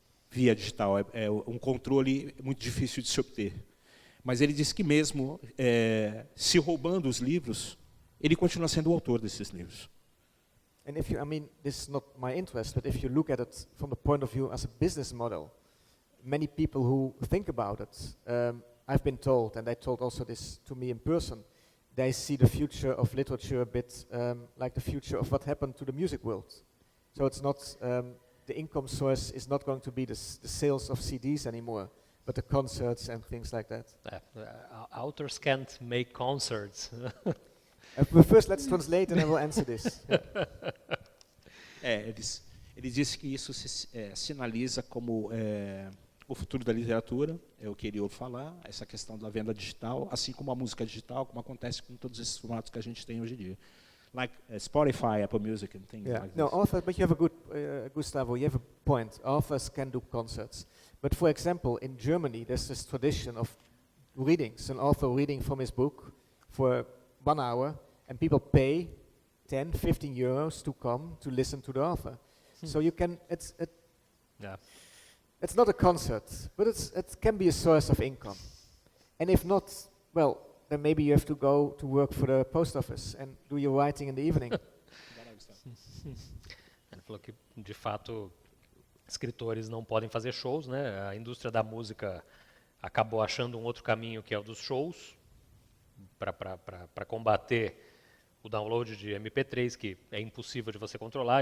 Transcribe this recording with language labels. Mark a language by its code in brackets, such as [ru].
[pt] Via digital é um controle muito difícil de se obter. Mas ele disse que mesmo se roubando os livros, ele continua sendo o autor desses livros. [en] And if you, I mean, this is not my interest, but if you look at it from the point of view as a business model, many people who think about it, I've been told, and they told also this to me in person, they see the future of literature a bit like the future of what happened to the music world. So it's not, the income source is not going to be the sales of CDs anymore, but the concerts and things like that. Authors can't make concerts. But first let's translate and I will answer this. [pt] Ele disse que isso sinaliza como o futuro da literatura, é o que ele ouve falar, essa questão da venda digital, assim como a música digital, como acontece com todos esses formatos que a gente tem hoje em dia. [en] Like Spotify, Apple Music and things like this. No, authors, but you have a good, Gustavo, you have a point. Authors can do concerts. But for example, in Germany, there's this tradition of readings, an author reading from his book for 1 hour, and people pay 10, 15 euros to come to listen to the author. So you can, it's not a concert, but it can be a source of income. And if not, well, then maybe you have to go to work for the post office and do your writing in the evening. [pt] Ele falou que, de fato, escritores não podem fazer shows, né? A indústria da música acabou achando um outro caminho, que é o dos shows, para combater o download de MP3, que é impossível de você controlar.